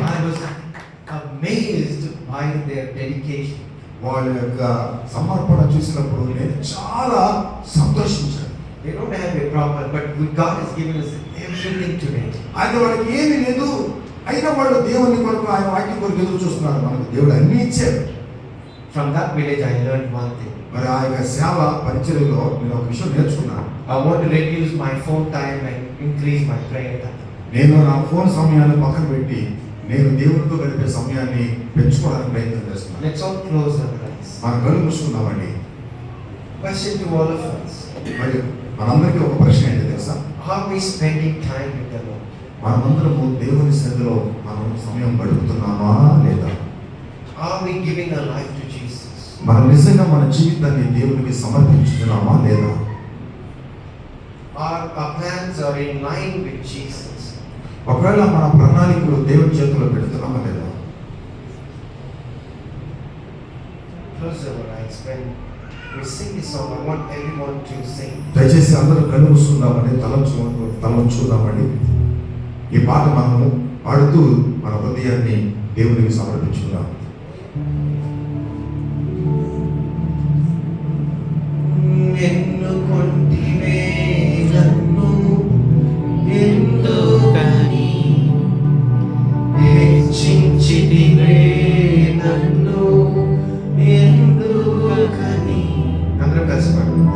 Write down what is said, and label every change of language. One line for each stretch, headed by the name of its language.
English: I was amazed by their dedication.
Telugu: వాళ్ళ యొక్క సమర్పణ చూసినప్పుడు నేను చాలా సంతోషించాను.
English: They don't have a proper, but God has given us everything today.
Telugu: అయితే వాళ్ళకి ఏమీ లేదు, అయినా వాళ్ళు దేవుని కొరకు ఆయన వాక్యం కొరకు ఎదురు చూస్తున్నారు. మనకు దేవుడు అన్ని ఇచ్చారు.
English: From that village I learned one thing.
Telugu: మరి ఆ యొక్క సేవ పరిచర్యలో నేను ఒక విషయం నేర్చుకున్నాను.
English: I want to reduce my phone time and increase my prayer time.
Telugu: నేను నా ఫోన్ సమయాన్ని పక్కన పెట్టి నేను దేవునితో గడిపే సమయాన్ని పెంచుకోవడానికి ప్రయత్నం చేస్తున్నాను.
English: Let's all close our eyes.
Telugu: మన కళ్ళు మూసుకుందామండి.
English: Question to all of us.
Telugu: మరి మనందరికీ ఒక ప్రశ్న ఏంటి తెలుసా?
English: How are we spending time with the Lord?
Telugu: మనమందరము దేవుని సన్నిధిలో మనం సమయం గడుపుతున్నామా లేదా?
English: Are we giving our life to Jesus?
Telugu: మనం నిజంగా మన జీవితాన్ని దేవునికి సమర్పించుతున్నామా లేదా?
English: Our plans are in line with Jesus.
Telugu: ఒకవేళ మన ప్రణాళికలు దేవుని చేతిలో పెడుతున్నామా లేదా?
English: Close our eyes. When we sing this song, I want everyone to sing.
Telugu: దయచేసి అందరూ కళ్ళు మూసుకుందామని తలంచుకుందామని ఈ పాట మనము పాడుతూ మన హృదయాన్ని దేవునికి సమర్పించుకుందాం. ఎన్నుకొంటివే నన్ను ఎందుకని, హెచ్చించితివే నన్ను ఎందుకని. అందరం కలిసి పాడు.